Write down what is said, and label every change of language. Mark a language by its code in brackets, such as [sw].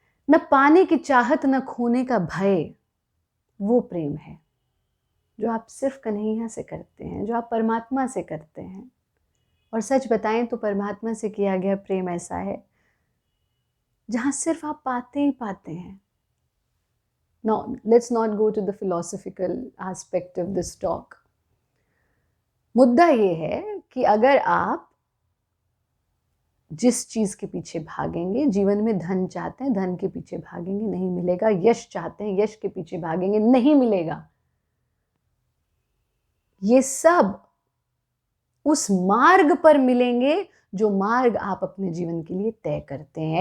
[hi] न पाने की चाहत, न खोने का भय, वो प्रेम है जो आप सिर्फ कन्हैया से करते हैं, जो आप परमात्मा से करते हैं। और सच बताएं तो परमात्मा से किया गया प्रेम ऐसा है जहां सिर्फ आप पाते ही पाते हैं। [en] Now, let's not go to the philosophical aspect of this talk. [hi] मुद्दा ये है कि अगर आप जिस चीज के पीछे भागेंगे, जीवन में धन चाहते हैं, धन के पीछे भागेंगे, नहीं मिलेगा। यश चाहते हैं, यश के पीछे भागेंगे, नहीं मिलेगा। ये सब उस मार्ग पर मिलेंगे जो मार्ग आप अपने जीवन के लिए तय करते हैं।